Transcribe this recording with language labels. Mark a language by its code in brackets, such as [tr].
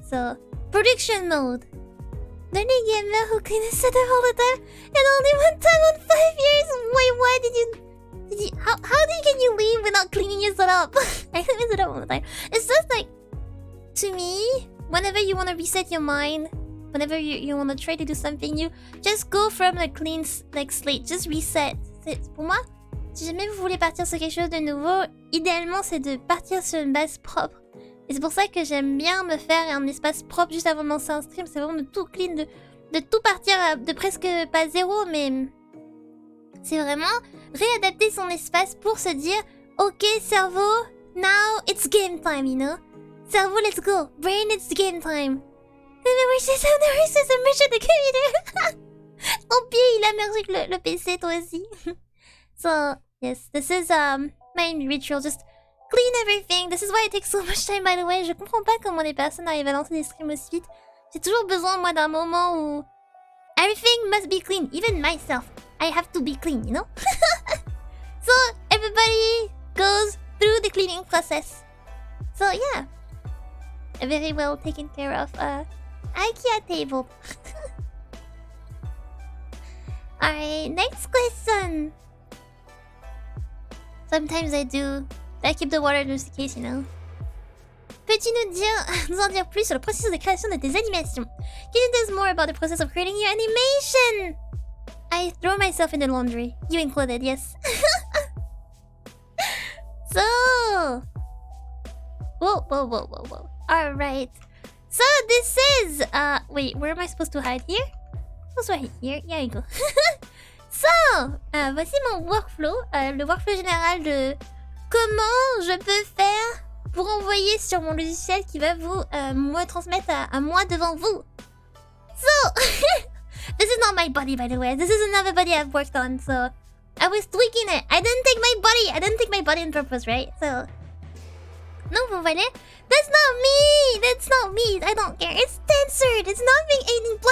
[en] So, production mode. The only gamer who cleans his setup all the time, and only one time on 5 years. Wait, why did you? How can you leave without cleaning your setup? I clean my setup all the time. It's just to me, whenever you want to reset your mind, whenever you want to try to do something new, just go from a clean slate, just reset. [fr] Pour moi, si jamais vous voulez partir sur quelque chose de nouveau, idéalement c'est de partir sur une base propre. Et c'est pour ça que j'aime bien me faire un espace propre juste avant de lancer un stream. C'est vraiment de tout clean, de tout partir de presque pas zéro, mais c'est vraiment réadapter son espace pour se dire ok cerveau, [en] now it's game time, [fr] Cerveau, [en] let's go. Brain, it's game time. The computer. [fr] Ton pied, il a mergé le PC, toi aussi. [en] So, yes, this is my ritual. Just clean everything. This is why it takes so much time, by the way. [fr] Je comprends pas comment les personnes arrivent à lancer des streams aussi vite. J'ai toujours besoin, moi, d'un moment où [en] everything must be clean. Even myself. I have to be clean, So, everybody goes through the cleaning process. So, yeah. Very well taken care of. IKEA table. Alright, next question. Sometimes I keep the water just in case, [fr] Peux-tu nous en dire plus sur le processus de création de tes animations? [en] Can you tell us more about the process of creating your animation? I throw myself in the laundry. You included, yes. So... Whoa. Alright. So this is... wait, where am I supposed to hide here? I'm supposed to hide here. Here you go. So, [fr] voici mon workflow. Le workflow général de comment je peux faire pour envoyer sur mon logiciel qui va vous me transmettre à moi devant vous. [en] So, this is not my body, by the way. This is another body I've worked on, so I was tweaking it. I didn't take my body on purpose, right? So, [fr] non, vous voyez? [en] That's not me. I don't care. It's censored. It's not being 18+.